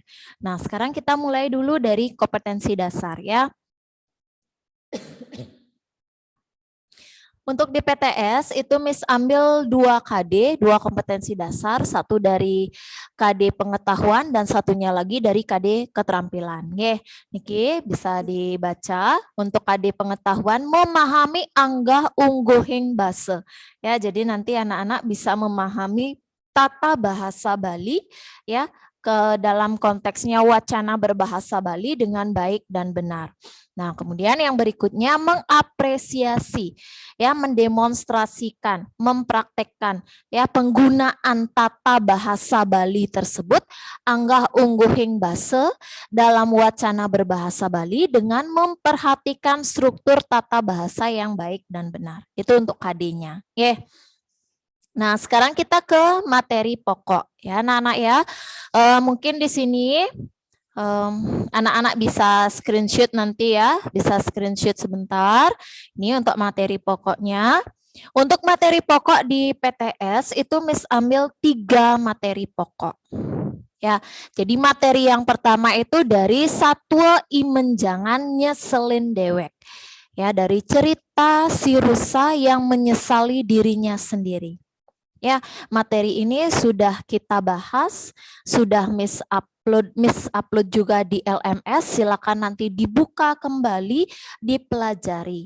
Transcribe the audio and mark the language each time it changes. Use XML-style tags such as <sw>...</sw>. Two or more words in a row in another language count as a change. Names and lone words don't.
<id>Nah, sekarang kita mulai dulu dari kompetensi dasar ya. Untuk di PTS itu Miss ambil 2 KD, 2 kompetensi dasar, satu dari KD pengetahuan dan satunya lagi dari KD keterampilan. Nggih, niki bisa dibaca untuk KD pengetahuan memahami</id> <ban>anggah ungguhing basa.</ban> <id>Ya, jadi nanti anak-anak bisa memahami tata bahasa Bali ya ke dalam konteksnya wacana berbahasa Bali dengan baik dan benar. Nah, kemudian yang berikutnya mengapresiasi, ya mendemonstrasikan, mempraktekkan ya penggunaan tata bahasa Bali tersebut</id> <ban>anggah ungguhing basa</ban> <id>dalam wacana berbahasa Bali dengan memperhatikan struktur tata bahasa yang baik dan benar. Itu untuk KD-nya. Yeah. Nah, sekarang kita ke materi pokok ya, anak-anak ya. Mungkin di sini anak-anak bisa screenshot nanti ya, bisa screenshot sebentar. Ini untuk materi pokoknya. Untuk materi pokok di PTS itu Miss ambil 3 materi pokok. Ya, jadi materi yang pertama itu dari</id> <ban>satwa imenjangan nyeselin dewek.</ban> <id>Ya, dari cerita si rusa yang menyesali dirinya sendiri. Ya, materi ini sudah kita bahas, sudah Miss upload juga di LMS, silakan nanti dibuka kembali, dipelajari.</id>